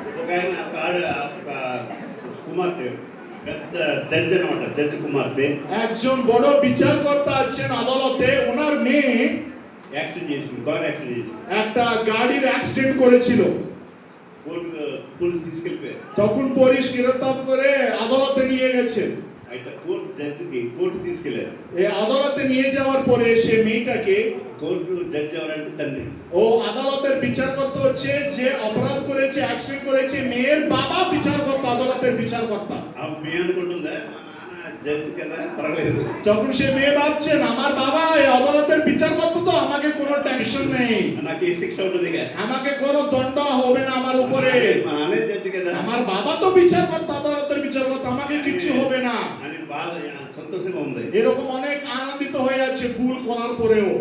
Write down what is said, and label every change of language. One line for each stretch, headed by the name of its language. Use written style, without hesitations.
Telugu: ఒక ఆయన ఒక కుమార్తె, పెద్ద జడ్జ్ అనమాట, జడ్జ్ కుమార్తె
Bangla: একজন বড় বিচারকর্তা আছেন আদালতে, ওনার মেয়ে
Telugu: యాక్సిడెంట్ చేసింది, కార్ యాక్సిడెంట్ చేసింది,
Bangla: একটা গাড়ির অ্যাক্সিডেন্ট করেছিল।
Telugu: కోర్టు పోలీసు తీసుకెళ్ళిపోయారు।
Bangla: তখন পুলিশ গ্রেফতার করে আদালতে নিয়ে গেছে।
Telugu: అయితే కోర్టు జడ్జికి కోర్టు తీసుకెళ్లారు।
Bangla: এই আদালতে নিয়ে যাওয়ার পরে সে মেয়েটাকে,
Telugu: కోర్టు జడ్జి ఎవరంటే తండ్రి,
Bangla: ও আদালতের বিচারকর্তা হচ্ছে যে অপরাধ করেছে, অ্যাক্সিডেন্ট করেছে, মেয়ের বাবা বিচারকর্তা, আদালতের বিচারকর্তা।
Telugu: ఆ మే అనుకుంటుందా, మా నాన్న జడ్జి కదా పర్వాలేదు,
Bangla: তখন সে মেয়ে ভাবছেন আমার বাবা এই আদালতের বিচারকর্তা, তো আমাকে কোনো টেনশন নেই,
Telugu: నాకు ఏ శిక్ష ఉండదు ఇక,
Bangla: আমাকে কোনো দণ্ড হবে না আমার উপরে,
Telugu: మా నాన్నే జడ్జి కదా
Bangla: আমার বাবা তো বিচারকর্তা, আদালতের বিচারকর্তা, আমাকে কিচ্ছু হবে না।
Telugu: అని బాధ సంతోషంగా ఉంది।
Bangla: এরকম অনেক আনন্দিত হয়ে যাচ্ছে ভুল করার পরেও।